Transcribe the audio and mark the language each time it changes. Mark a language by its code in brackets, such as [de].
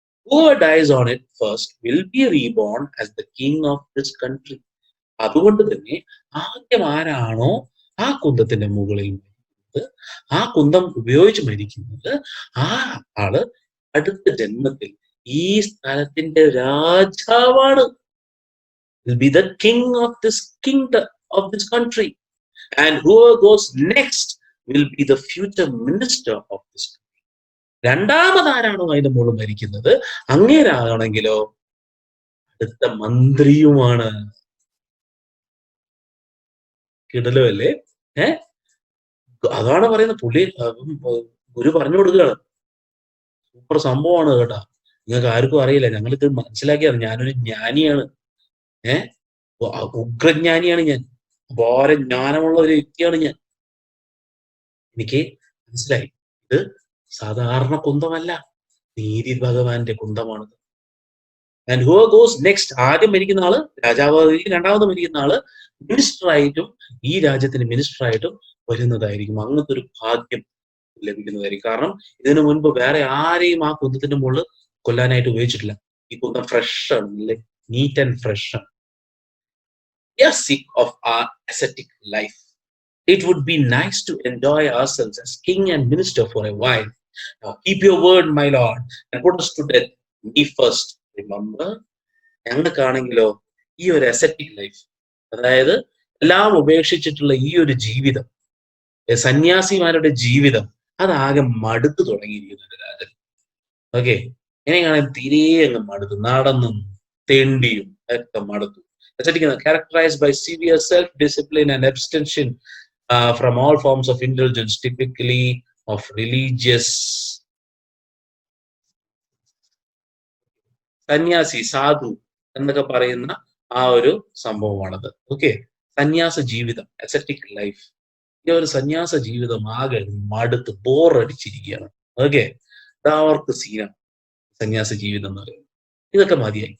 [en] Whoever dies on it first will be reborn as the king of this country. [ml] അതുകൊണ്ട് തന്നെ ആദ്യം ആരാണോ ആ കുന്തത്തിന്റെ മുകളിൽ മരിക്കുന്നത്, ആ കുന്തം ഉപയോഗിച്ച് മരിക്കുന്നത്, ആ ആള് അടുത്ത ജന്മത്തിൽ ഈ സ്ഥലത്തിന്റെ രാജാവാണ്. [en] Will be the king of this kingdom of this country, and whoever goes next will be the future minister of this country. [ml] രണ്ടാമതാരാണോ അതിന്റെ മുകളിൽ മരിക്കുന്നത്, അങ്ങേരാണെങ്കിലോ അടുത്ത മന്ത്രിയുമാണ്. കിടലല്ലേ? അതാണ് പറയുന്നത്. പുള്ളി ഗുരു പറഞ്ഞു കൊടുക്കുകയാണ്. സൂപ്പർ സംഭവമാണ് കേട്ടാ. നിങ്ങൾക്ക് ആർക്കും അറിയില്ല, ഞങ്ങളിത് മനസ്സിലാക്കിയാണ്. ഞാനൊരു ജ്ഞാനിയാണ്. ഉഗ്രജ്ഞാനിയാണ് ഞാൻ. അപാര ജ്ഞാനമുള്ള ഒരു വ്യക്തിയാണ് ഞാൻ. എനിക്ക് മനസ്സിലായി, ഇത് സാധാരണ കുന്തമല്ല, നീതി ഭഗവാന്റെ കുന്തമാണ്. [en] and who goes next, [ml] ആദ്യം മരിക്കുന്ന ആള് രാജാവായിരിക്കും, രണ്ടാമത് മരിക്കുന്ന ആള് മിനിസ്റ്റർ ആയിട്ടും ഈ രാജ്യത്തിന് മിനിസ്റ്റർ ആയിട്ടും വരുന്നതായിരിക്കും. അങ്ങനത്തെ ഒരു ഭാഗ്യം ലഭിക്കുന്നതായിരിക്കും. കാരണം ഇതിനു മുൻപ് വേറെ ആരെയും ആ കുന്തത്തിന്റെ മുകളിൽ കൊല്ലാനായിട്ട് ഉപയോഗിച്ചിട്ടില്ല. ഈ കുന്തം ഫ്രഷ് ആണ്, [en] neat and fresh [ml] ആണ്. [en] We are sick of our ascetic life. It would be nice to enjoy ourselves as king and minister for a while. Now keep your word, my lord, and put us to death, me first. Remember, [ml] ഞങ്ങൾക്കാണെങ്കിലോ ഈ ഒരു acetic life, അതായത് എല്ലാം ഉപേക്ഷിച്ചിട്ടുള്ള ഈ ഒരു ജീവിതം, സന്യാസിമാരുടെ ജീവിതം, അതാകെ മടുത്തു തുടങ്ങിയിരിക്കുന്നു രാജൻ. ഓക്കെ, എങ്ങനെയാണ് തീരെ അങ്ങ് മടുത്തു, നടന്നും തെണ്ടിയും ഒക്കെ മടുത്തു. [en] Characterized by severe self-discipline and abstention from all forms of indulgence, typically of religious. [ml] സന്യാസി, സാധു എന്നൊക്കെ പറയുന്ന ആ ഒരു സംഭവമാണത്. ഓക്കെ, സന്യാസ ജീവിതം, അസെറ്റിക് ലൈഫ്. ഈ ഒരു സന്യാസ ജീവിതം ആകെ മടുത്ത് ബോറടിച്ചിരിക്കുകയാണ്. ഓക്കെ, അവർക്ക് സീനാണ് സന്യാസ ജീവിതം എന്ന് പറയുന്നത്. ഇതൊക്കെ മതിയായി.